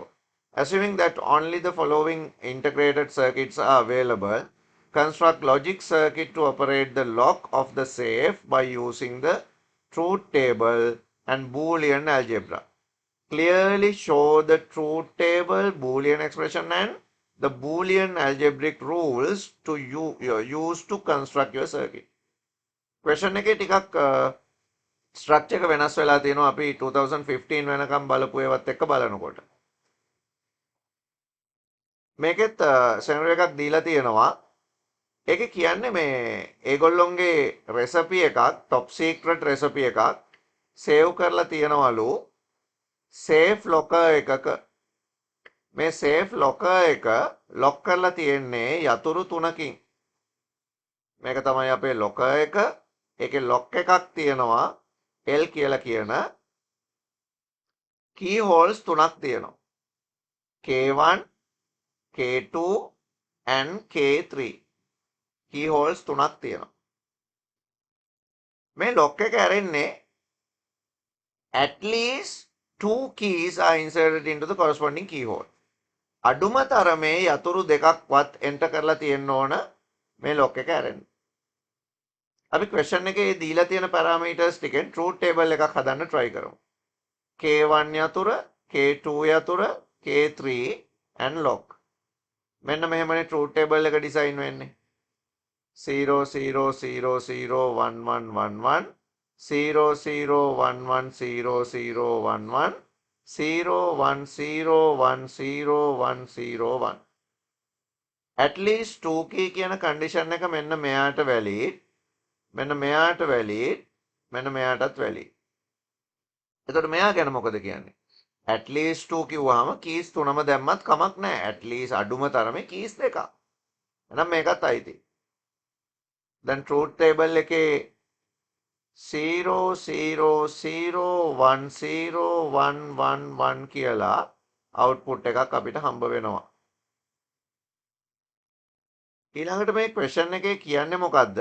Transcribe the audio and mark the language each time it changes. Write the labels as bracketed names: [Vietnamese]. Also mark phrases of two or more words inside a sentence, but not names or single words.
[English] Assuming that only the following integrated circuits are available, construct logic circuit to operate the lock of the safe by using the truth table and Boolean algebra. Clearly show the truth table, Boolean expression and the Boolean algebraic rules to use to construct your circuit. [Sinhala] Question එකේ ටිකක් ස්ට්‍රක්චර් එක වෙනස් වෙලා තියෙනවා අපි 2015 වෙනකම් බලපු ඒවත් එක්ක බලනකොට. මේකෙත් සෙනරියෝ එකක් දීලා තියෙනවා. ඒකේ කියන්නේ මේ ඒගොල්ලොන්ගේ රෙසිපි එකක් [English] top secret [Sinhala] රෙසිපි එකක් සේව් කරලා තියනවලු සේෆ් ලොකර් එකක. මේ සේෆ් ලොකර් එක ලොක් කරලා තියෙන්නේ යතුරු තුනකින්. මේක තමයි අපේ ලොකර් එක. ඒකේ ලොක් එකක් තියෙනවා L කියලා කියන [English] key holes [Sinhala] තුනක් තියෙනවා. K1, K2 and K3 [English] key holes [Sinhala] තුනක් තියෙනවා. මේ ලොක් එක ඇරෙන්නේ [English] at least two keys are inserted into the corresponding keyhole. [Sinhala] අඩුම තරමේ යතුරු දෙකක්වත් එන්ටර් කරලා තියෙන්න ඕන මේ ලොක් එක ඇරෙන්න. අපි ක්වෙස්චන් එකේ දීලා තියෙන පැරාමීටර්ස් ටිකෙන් [English] truth table [Sinhala] එකක් හදන්න try කරමු. K1 යතුර, K2 යතුර, K3 [English] and lock. [Sinhala] මෙන්න මෙහෙමනේ [English] truth table [Sinhala] එක ඩිසයින් වෙන්නේ. 0 0 0 0 1 1 1 1 0 0 1 1 0 0 1 1 0 1 0 1 0 1 0 1 [English] at least 2 key [Sinhala] කියන කන්ඩිෂන් එක මෙන්න මෙයාට වැලිඩ්, මෙන්න මෙයාට වැලිඩ්, මෙන්න මෙයාටත් වැලිඩ්. එතකොට මෙයා ගැන මොකද කියන්නේ? [English] at least [Sinhala] 2 කිව්වහම keys තුනම දැම්මත් කමක් නැහැ. [English] at least [Sinhala] අඩුම තරමේ keys දෙකක්. එහෙනම් මේකත් අයිති. දැන් [English] truth table [Sinhala] එකේ 0 0 0 1 0 1 1 1 කියලා output එකක් අපිට හම්බ වෙනවා. ඊළඟට මේ question එකේ කියන්නේ මොකද්ද?